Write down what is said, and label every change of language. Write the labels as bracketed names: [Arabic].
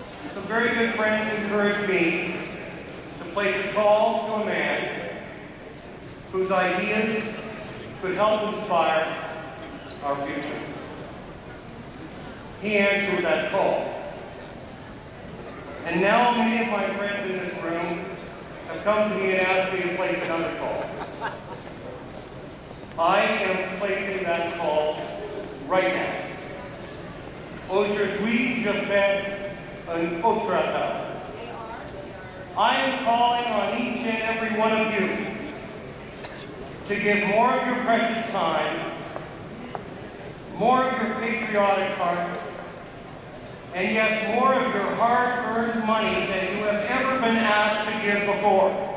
[English] Some very good friends encouraged me to place a call to a man whose ideas could help inspire our future. He answered that call. And now many of my friends in this room have come to me and asked me to place another call. I am placing that call right now. [French] Aujourd'hui, je fais un autre appel. [English] I am calling on each and every one of you to give more of your precious time, more of your patriotic heart, and yes, more of your hard-earned money than you have ever been asked to give before.